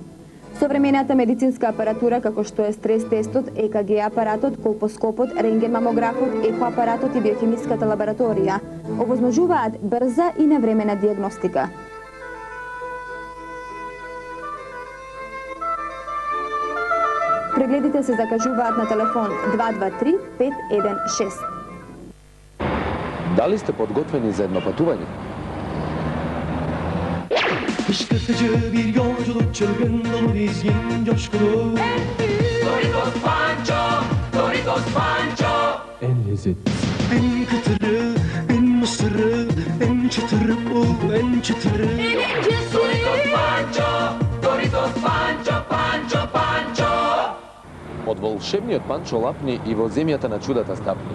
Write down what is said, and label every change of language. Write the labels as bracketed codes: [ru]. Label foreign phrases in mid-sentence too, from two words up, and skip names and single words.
[mk] Современата медицинска апаратура како што е стрес тестот, ЕКГ апаратот, колпоскопот, рентген мамографот, ехо апаратот и биохемиската лабораторија овозможуваат брза и навремена диагностика. Прегледите се закажуваат на телефон 223 516. Дали сте подготвени за едно патување? [tr] Fışkırtıcı bir yolculuk, çılgın dolu dizgin coşkulu. Doritos Pancho, Doritos Pancho. En lezzetli, en kıtırı, en mısırı, en çıtırı bu, en çıtırı. Doritos Pancho, Doritos Pancho, Pancho, Pancho. [mk] Од волшебниот Панчо лапни и во земјата на чудата стапни.